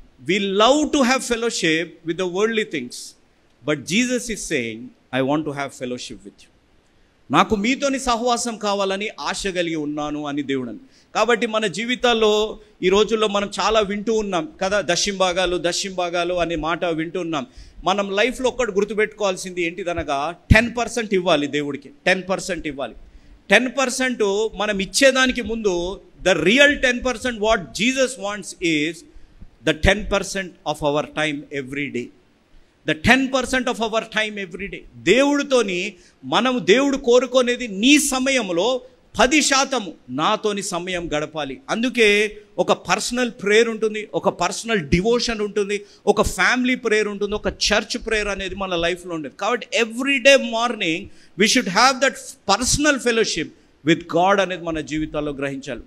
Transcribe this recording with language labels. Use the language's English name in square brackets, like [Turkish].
[English] We love to have fellowship with the worldly things, but Jesus is saying, I want to have fellowship with you. [Telugu] నాకు మీతోని సహవాసం కావాలని ఆశ కలిగి ఉన్నాను అని దేవుడు. కాబట్టి మన జీవితాల్లో ఈ రోజుల్లో మనం చాలా వింటూ ఉన్నాం కదా, దశంభాగాలు అనే మాట వింటూ ఉన్నాం. మనం లైఫ్లో ఒక్కటి గుర్తుపెట్టుకోవాల్సింది ఏంటిదనగా 10% ఇవ్వాలి దేవుడికి. 10% ఇవ్వాలి. 10% మనం ఇచ్చేదానికి ముందు [English] The real 10% what Jesus wants is the 10% of our time every day. The 10% of our time every day. [Telugu] దేవుడితోని దేవుడు కోరుకునేది నీ సమయంలో 10% నాతోని సమయం గడపాలి. అందుకే ఒక పర్సనల్ ప్రేయర్ ఉంటుంది, ఒక పర్సనల్ డివోషన్ ఉంటుంది, ఒక ఫ్యామిలీ ప్రేయర్ ఉంటుంది, ఒక చర్చ్ ప్రేయర్ అనేది మన లైఫ్లో ఉండేది. [English] కాబట్టి everyday morning we should have that personal fellowship with God [Telugu] అనేది మన జీవితాల్లో గ్రహించాలి.